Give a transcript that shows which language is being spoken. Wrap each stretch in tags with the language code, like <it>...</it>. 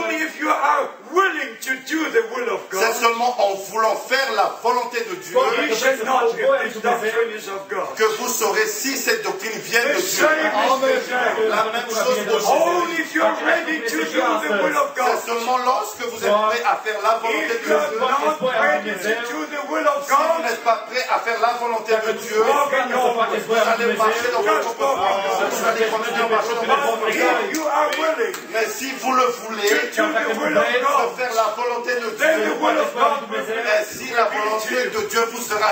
<en>only if you are willing to do the will of</en> <fr>c'est</fr> <en>God,</en> <fr>seulement en voulant faire la volonté de Dieu</fr> <en>you shall know if this doctrine is of God.</en> <fr>que vous saurez si cette doctrine vient</fr> <en>The</en> <fr>de Dieu.</fr> <en>same is the same.</en> <fr>La même chose aujourd'hui.</fr> <en>Only if you are ready to do the will of God.</en> <fr>C'est seulement lorsque vous êtes prêt à faire la volonté de</fr> <en>If you</en> <fr>Dieu.</fr> <en>are not ready to do the will of</en> <fr>Si vous</fr> <en>God,</en> <fr>n'êtes pas prêt à faire la volonté de Dieu,</fr> <en>walk in your way.</en> <fr>vous allez marcher dans votre propre voie. Vous allez continuer à marcher dans votre propre</fr> <en>But</en> <fr>voie.</fr> <en>if you are willing</en> <fr>Mais si vous le voulez,</fr> <en>to do the will of</en> <fr>de</fr> <en>God,</en> <fr>faire la volonté de</fr> <en>then the</en> <fr>Dieu,</fr> <en>will of God will be</en> <fr>mais si la volonté de Dieu vous sera</fr>